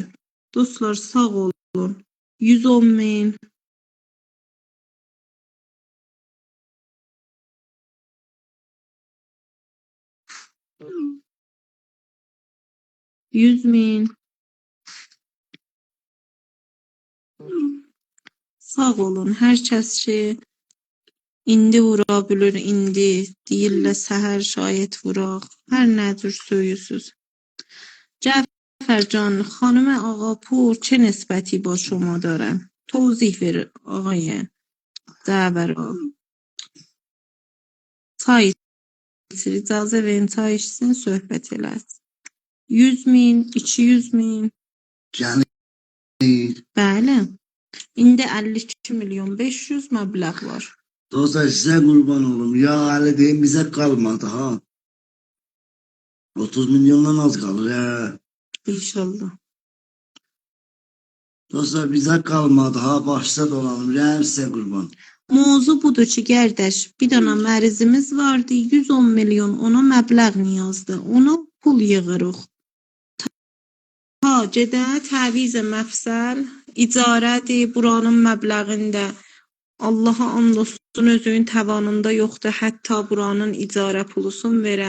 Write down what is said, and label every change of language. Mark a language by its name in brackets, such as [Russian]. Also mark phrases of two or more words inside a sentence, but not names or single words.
[Azerbaijani] Dostlar, sağ olun, 110 min, 100 min. Sağ olun, hər kəs ki indi vura bilir, indi deyirlər səhər şayət vuraq, hər nə cür söyüsüz. Cəfərcan, [Persian] خانم آقاپور چه نسبتی با شما دارن؟ توضیح ver آقای Dəvərov. [Azerbaijani] Çay içir, icazə verin, çay içsin, söhbət eləsin. 100 min, 200 min. Yəni Bəli. İndi 52 milyon 500 məbləğ var. [Turkish] Dostlar size kurban olum. Ya Ali deyin bize kalmadı ha. 30 milyondan az kalır ya. İnşallah. Dostlar bize kalmadı ha. Başta dolanım. Ya size kurban. [Azerbaijani] Mövzu budur ki, qardaş, bir dənə mərizimiz vardı, 110 milyon ona məbləğ niyazdı. Ona pul yığırıq. Ta gedə təvizə məfsəl, icarədir, buranın məbləğində. Allaha and olsun özünün təvanında yoxdur, hətta buranın icarə pulusun verə.